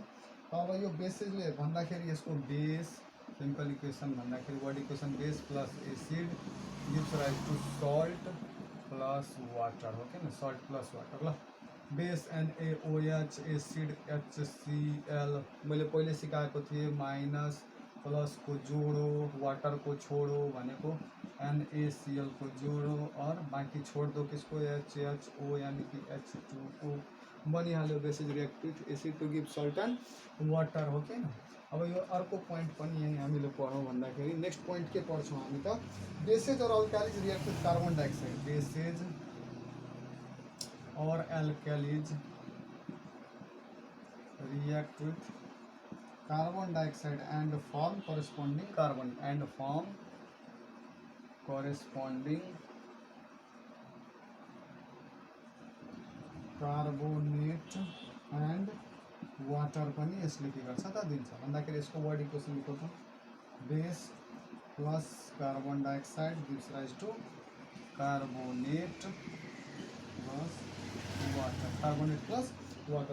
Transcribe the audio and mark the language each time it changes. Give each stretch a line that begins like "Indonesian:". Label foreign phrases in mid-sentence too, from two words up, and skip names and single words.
Nepali: अब यो बेसेजले भन्दाखेरि यसको
English: base chemical equation
Nepali: भन्दाखेरि
English: word equation base plus acid gives rise to salt plus water
Nepali: हो कि न,
English: salt plus water.
Nepali: ल बेस NaOH, एसिड HCl, मैले पहिले सिकाएको थिएँ माइनस प्लसको जोडो, वाटरको छोडो भनेको NaCl को जोडो, और
Hindi: बाँकी छोड दो किसको?
Nepali: HHO यानी कि H2O बनिहाल्यो।
English: bases react with acid to give salt and water
Nepali: हो कि न। अब यो अर्को पोइन्ट पनि यहीँ हामीले पढौँ भन्दाखेरि
English: next point
Nepali: के पढ्छौँ हामी त,
English: bases and alkalis react with carbon dioxide. bases and alkalis react with carbon dioxide and form corresponding carbonate and water
Nepali: पनि यसले के गर्छ त, दिन्छ भन्दाखेरि यसको
English: word equation
Nepali: लेख्छौँ,
English: base plus carbon dioxide gives rise to carbonate plus water.